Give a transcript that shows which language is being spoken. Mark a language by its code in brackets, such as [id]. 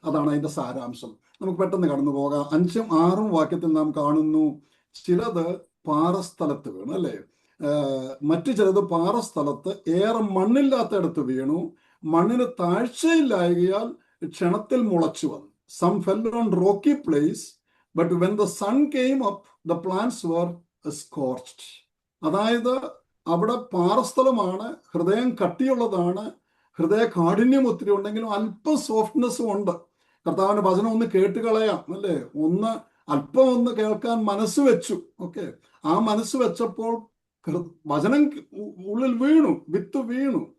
[ml] അതാണ് അതിന്റെ സാരാംശം. നമുക്ക് പെട്ടെന്ന് കടന്നു പോകാം. 5ഉം 6ഉം വാക്യത്തിൽ നാം കാണുന്നു, ചിലത് പാറസ്ഥലത്ത് വീണു, അല്ലേ? മറ്റു ചിലത് പാറസ്ഥലത്ത് ഏറെ മണ്ണില്ലാത്തയിടത്ത് വീണു, മണ്ണിന് താഴ്ചയില്ലായകയാൽ ക്ഷണത്തിൽ മുളച്ചു വന്നു. [en] Some fell on rocky place, but when the sun came up, the plants were scorched. [ml] അതായത് അവിടെ പാറസ്ഥലമാണ്, ഹൃദയം കട്ടിയുള്ളതാണ്, ഹൃദയ കാഠിന്യം ഒത്തിരി ഉണ്ടെങ്കിലും അല്പം സോഫ്റ്റ്നെസ്സും ഉണ്ട്. കർത്താവിന്റെ വചനം ഒന്ന് കേട്ട് കളയാം, അല്ലേ? അല്പം ഒന്ന് കേൾക്കാൻ മനസ്സ് വെച്ചു. ഓക്കെ, ആ മനസ്സ് വെച്ചപ്പോൾ വചനം ഉള്ളിൽ വീണു, വിത്ത് വീണു.